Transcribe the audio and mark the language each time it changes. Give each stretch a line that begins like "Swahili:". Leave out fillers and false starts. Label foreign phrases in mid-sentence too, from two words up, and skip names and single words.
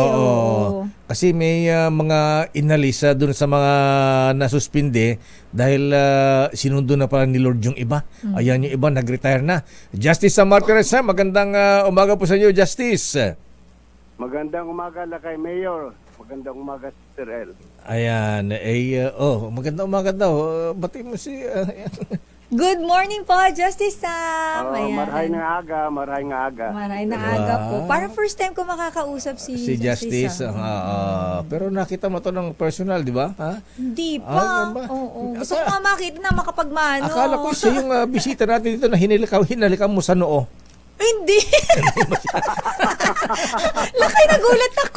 Filipino: Kasi may mga inalisa doon sa mga nasuspinde dahil sinundo na pala ni Lord yung iba. Ayan, yung iba nag-retire na. Justice Martirez, magandang umaga po sa inyo, Justice. Magandang umaga lakay, Mayor. Magandang umaga, Sister L. Ayan, magandang umaga daw. Bati mo si...
English: Good morning po, Justice Sam.
Bikol: Maray na aga. Maray na aga po.
Filipino: Para
English: first time
Filipino: ko makakausap si Justice. Pero nakita mo to ng personal, di ba? Hindi pa. Gusto ko nga makita na makapagmano. Akala ko siya yung bisita natin dito na hinalikan mo sa noo. Hindi. Lakay, nagulat ako.